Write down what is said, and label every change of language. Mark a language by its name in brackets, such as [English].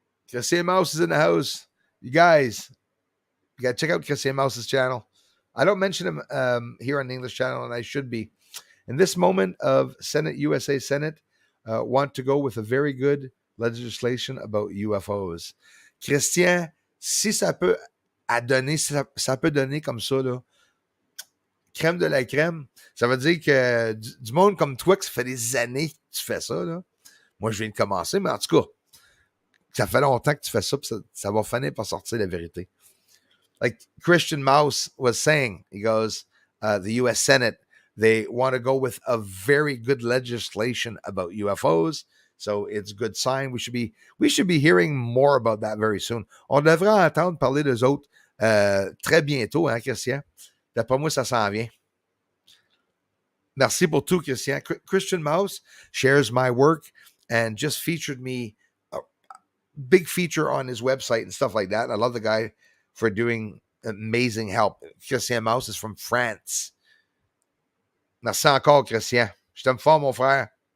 [English] Cassie Mouse is in the house. You guys, you got to check out Cassie Mouse's channel. I don't mention him here on the English channel, and I should be. In this moment of USA Senate, want to go with a very good legislation about UFOs. [French] Christian, si ça peut donner, ça peut donner comme ça, là, crème de la crème, ça veut dire que du monde comme toi, qui ça fait des années que tu fais ça, là. Moi, je viens de commencer, mais en tout cas, ça fait longtemps que tu fais ça, puis ça va finir par sortir la vérité. [English] Like Christian Mouse was saying, he goes, the U.S. Senate, they want to go with a very good legislation about UFOs. So it's a good sign. We should be hearing more about that very soon. [French] On devrait entendre parler d'eux autres très bientôt, hein, Christian? D'après moi, ça s'en vient. Merci pour tout, Christian. [English] Christian Mouse shares my work and just featured me a big feature on his website and stuff like that. And I love the guy for doing amazing help. Christian Mouse is from France. [French] Merci encore, Christian. Je t'aime fort, mon frère.